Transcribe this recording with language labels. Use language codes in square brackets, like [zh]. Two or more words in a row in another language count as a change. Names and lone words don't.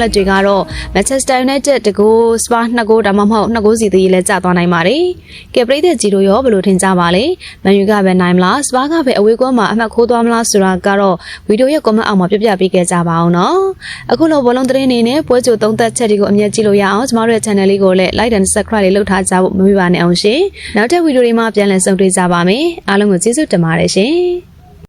[my] လက်တွေကတော့ Manchester United တကူ Spurs 2ဂိုးဒါမှမဟုတ်2ဂိုးစီသေးလည်းကျသွားနိုင်ပါတယ်။ကဲပရိသတ်ကြီးတို့ရောဘယ်လိုထင်ကြပါလဲ။မန်ယူကပဲနိုင်မလား Spurs ကပဲအဝေးကွင်းမှာအမှတ်ခိုးသွားမလားဆိုတာကတော့ဗီဒီယိုရဲ့ comment အောက်မှာပြပြပေးခဲ့ကြပါအောင်နော်။အခုလိုဘောလုံးသတင်းနေနဲ့ပွဲကြိုသုံးသက်ချက်တွေကိုအမြဲကြည့်လို့ရအောင်ကျမတို့ရဲ့ channel လေးကိုလည်း [en] like and subscribe [my] လေးလုပ်ထားကြဖို့မမေ့ပါနဲ့အောင်ရှင်။နောက်ထပ်ဗီဒီယိုတွေမှာပြန်လည်ဆုံတွေ့ကြပါမယ်။အားလုံးကိုကျေးဇူးတင်ပါတယ်ရှင်။